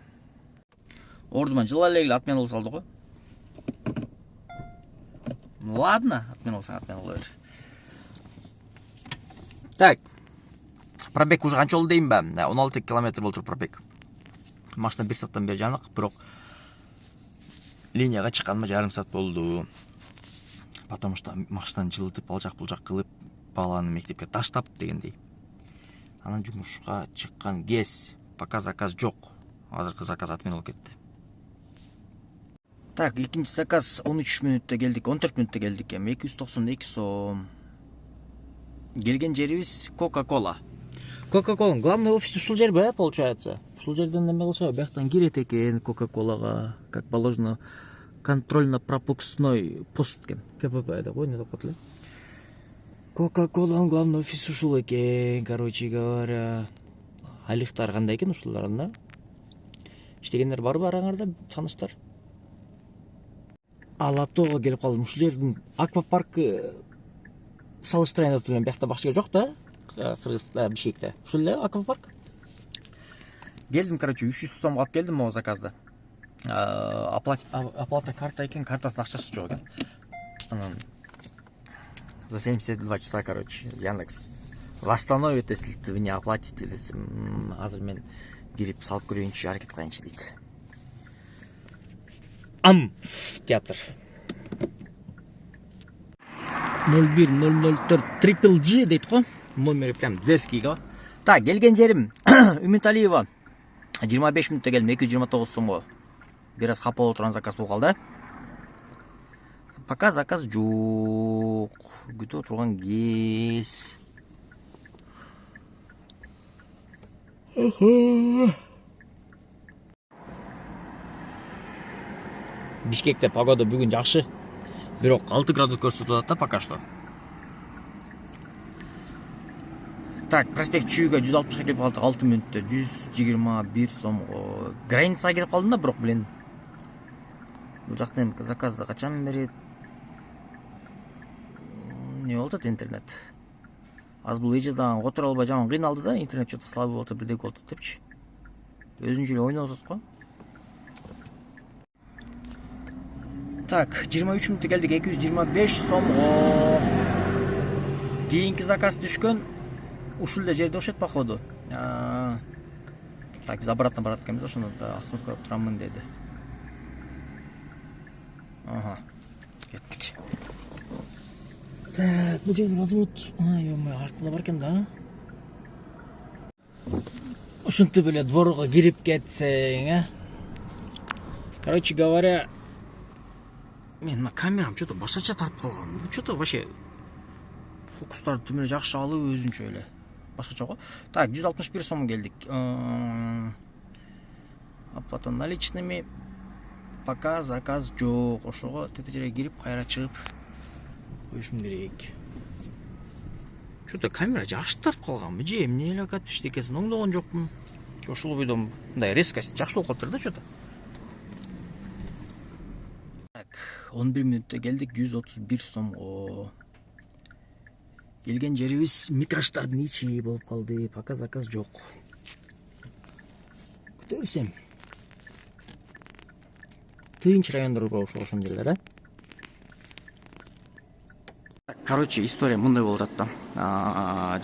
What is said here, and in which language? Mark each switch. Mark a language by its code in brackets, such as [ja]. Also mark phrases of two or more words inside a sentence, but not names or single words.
[ky] Ордума жыла эле отмена болуп салды го. Ладно, отмена болсоң отмена боло бер. Так. Пробег уже канча болду дейм ба? 16 километр болуп тур пробег. Машина 1 сааттан бери жанык, бирок линияга чыкканыма жарым саат болду. [ru] Потому что [ky] машинаны жылытып, алжак булжак кылып, баланы мектепке таштап дегендей. Анан жумушка чыккан кез, пока заказ жок. Азыркы заказ отмена болуп кетти. Так, экинчи заказ 13 мүнөттө келдик, 14 мүнөттө келдик. 292 сом. Келген жерибиз Coca-Cola. Coca-Cola [ru] главный офис [ky] ушул жерби, получается? Ушул жерден неме кылышабы? Бияктан кирет экен Coca-Cola'га, [ru] как положено, контрольно-пропускной пост экен. [ky] КПП деп кой, не деп коет эле. Coca-Cola'нын [ru] главный офиси [ky] ушул экен, [ru] короче говоря. [ky] Алихтар кандай экен ушуларында? Иштегендер барбы араңарда, таныштар? Алатого келип калдым. Ушул жердин аквапарк салыштырайын деп турган, биякта башка жок да? Кыргызда, Бишкекте. Ушул эле аквапарк. Келдим, короче, 300 сомго алып келдим могу заказды. Оплата карта экен, картасынын акчасы жок экен. [ru] Анан за 72 часа, короче, Яндекс восстановит, если вы не оплатите. [ky] Азыр мен кирип салып көрөйүнчү, аракет кылайынчы дейт. Театр 01004 Triple G дейт го. Номери [ru] прям дерзкий [ky] го. Так, келген жерим Үмүталиева. 25 мүнөттө келдим, 229 сомго. Бир аз капа болуп турган заказ болуп калды. Пока заказ жок. Күтүп турган кез. Бишкекте погода бүгүн жакшы. Бирок 6 градус көрсөтүп атат да [ru] пока что. [ky] Так, проспект Чүйгө 160 келип калдык, 6 мүнөттө 121 сомго. Границага келип калдым да, бирок блин. Бул жактан заказды качан берет? Не болуп атат интернет? Аз бул эжеден отура албай жаман кыйналды да, интернет [ru] что-то слабый [ky] болуп атат, бирдеке болуп атат депчи. Өзүнчө эле ойноп атат го. Так, 23 мүнөттө келдик, 225 сомго. Кийинки заказ түшкөн ушул эле жерде окшойт походу. Так, биз обратно барат экенбиз, ошондо остановкада турамын деди. Ага, кеттик. Так, бул жерде развод. Ой, артында бар экен да. Ушинтип эле дворго кирип кетсең, [ru] Короче говоря, [ky] мен мына камерам что-то башкача тартып калган. [ru] Что-то вообще [ky] фокустарды түмүнө жакшы алып өзүнчө эле башкача го. Так, 161 сом келдик. [ru] Оплата наличными. [ky] Пока заказ жок. Ошого тете жерге кирип, кайра чыгып коюшум керек. Что-то камера жакшы тартып калганбы же эмне эле акат иштекесин оңдогон жокмун. Ошол бойдон мындай резкость жакшы болуп калыптыр да что-то. Так, 11 мүнөттө келдик, 131 сомго. Келген жерибиз микроштардын ичи болуп калды. Пока заказ жок. Күтөлсөм. Тынч райондор бар ошол жерлер, Короче, история мындай болуп атат да.